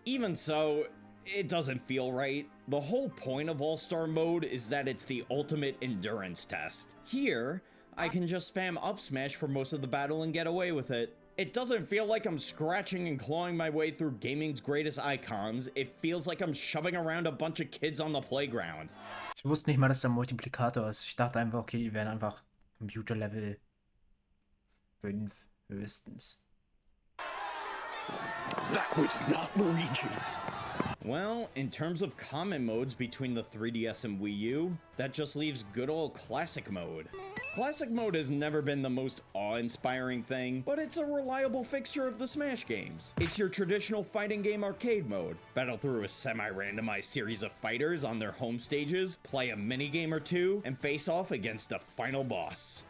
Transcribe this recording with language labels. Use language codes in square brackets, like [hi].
[en] Even so, it doesn't feel right. The whole point of All-Star mode is that it's the ultimate endurance test. Here, I can just spam up smash for most of the battle and get away with it. It doesn't feel like I'm scratching and clawing my way through gaming's greatest icons. It feels like I'm shoving around a bunch of kids on the playground. [de] Ich wusste nicht mal, dass da ein Multiplikator ist. Ich dachte einfach, okay, die wären einfach Computerlevel 5 höchstens. [en] That was not Luigi. Well, in terms of common modes between the 3DS and Wii U, that just leaves good old Classic mode. Classic mode has never been the most awe-inspiring thing, but it's a reliable fixture of the Smash games. It's your traditional fighting game arcade mode. Battle through a semi-randomized series of fighters on their home stages, play a minigame or two, and face off against a final boss.